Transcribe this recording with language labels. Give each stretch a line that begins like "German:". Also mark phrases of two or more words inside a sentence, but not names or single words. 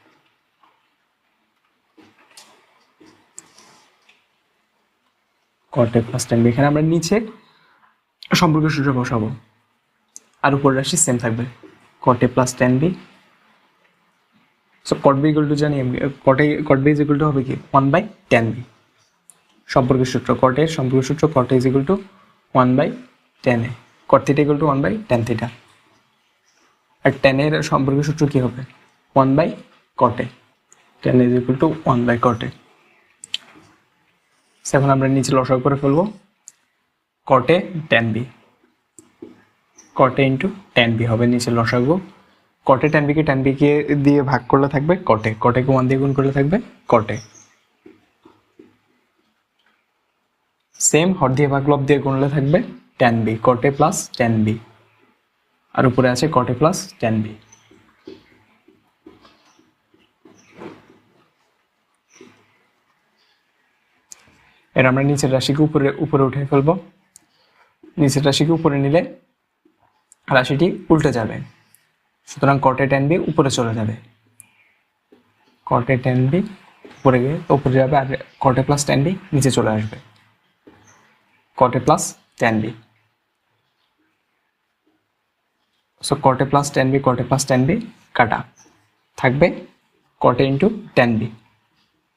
English: cot a plus tan b,
Bangla: এখানে আমরা নিচে সম্পর্ক সূত্র বসাবো, আর উপরে রাশি সেম থাকবে
English: cot a plus tan b. so cot b equal to
Bangla: জানি
English: cot b is equal to
Bangla: হবে কি
English: 1 by tan b.
Bangla: সম্পর্ক সূত্র
English: cot a is equal to 1 by tan a, cot theta equal to 1 by tan theta.
Bangla: আর tan এর সম্পর্ক সূত্র কি হবে
English: 1 by cot a, tan is equal to 1 by cot a.
Bangla: এখন আমরা নিচে লসাগু করে ফেলবো cot a tan b,
English: cot a into tan b
Bangla: হবে নিচে লসাগু। cot a tan b কে tan b কে দিয়ে ভাগ করলে থাকবে cot a, cot a কে 1 দিয়ে গুণ করলে থাকবে cot a। সেম হর দিয়ে ভাগ লব দিয়ে গুণলে থাকবে tan b,
English: cot a plus tan b,
Bangla: আর উপরে আছে
English: cot a plus tan b.
Bangla: এর আমরা নিচের রাশিকে উপরে উঠে ফেলবো। নিচের রাশিকে উপরে নিলে রাশিটি উল্টে যাবে, সুতরাং cot a tan b উপরে চলে যাবে, cot a tan b উপরে গিয়ে উপরে যাবে, আর
English: cot a plus tan b
Bangla: নিচে চলে আসবে,
English: cot a plus tan b. so cot a plus tan b, cot a plus tan b
Bangla: কাটা, থাকবে
English: cot a into tan b.